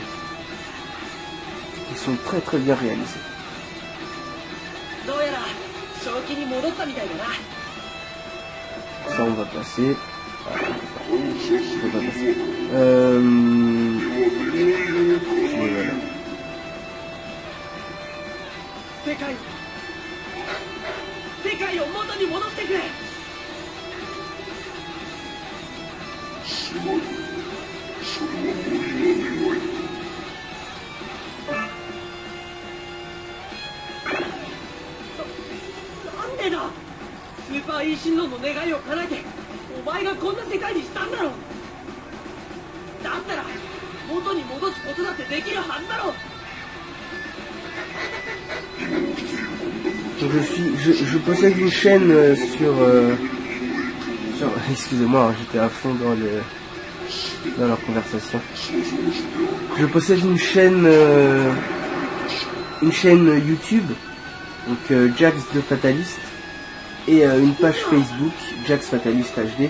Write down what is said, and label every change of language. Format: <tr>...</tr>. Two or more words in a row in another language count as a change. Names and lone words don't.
<fr>Ils sont très très bien réalisés. Ça on va passer. On va passer. Voilà.</fr> <ja>世界を元に戻してくれ。すまん。それは森の願い。なんでだ。スーパーイーシンロンの願いを叶えて、お前がこんな世界にしたんだろう。だったら元に戻すことだってできるはずだろう。</ja> <fr>Donc je possède une chaîne sur excusez-moi, j'étais à fond dans leur conversation. Je possède une chaîne YouTube, donc Jax the Fatalist, et une page Facebook Jax Fatalist HD.</fr>